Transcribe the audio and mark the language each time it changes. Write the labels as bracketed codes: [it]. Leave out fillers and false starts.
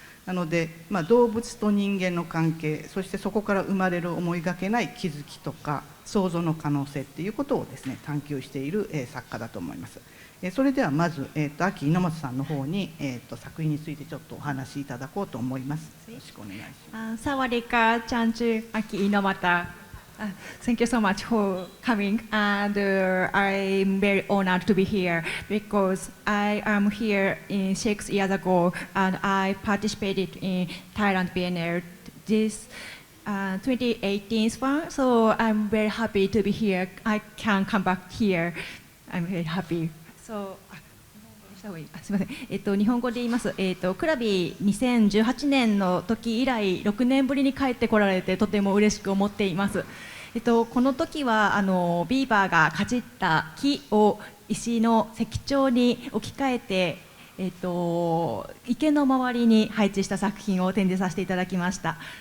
[ja] なので、動物と人間の関係、そしてそこから生まれる思いがけない気づきとか想像の可能性っていうことをですね探求している、作家だと思います。それではまず、AKI INOMATAさんの方に、作品についてちょっとお話しいただこうと思います。よろしくお願いします。 [th] サワディーカー、チャンチュ、AKI INOMATA. [en] Thank you so much for coming, and I'm very honored to be here because I am here 6 years ago and I participated in Thailand Biennale this 2018 one, so I'm very happy to be here. I can come back here. I'm very happy. [ja] So, すみません、日本語で言います、クラビ2018年の時以来6年ぶりに帰ってこられてとても嬉しく思っています。この時はビーバーがかじった木を石の石彫に置き換えて、池の周りに配置した作品を展示させていただきました。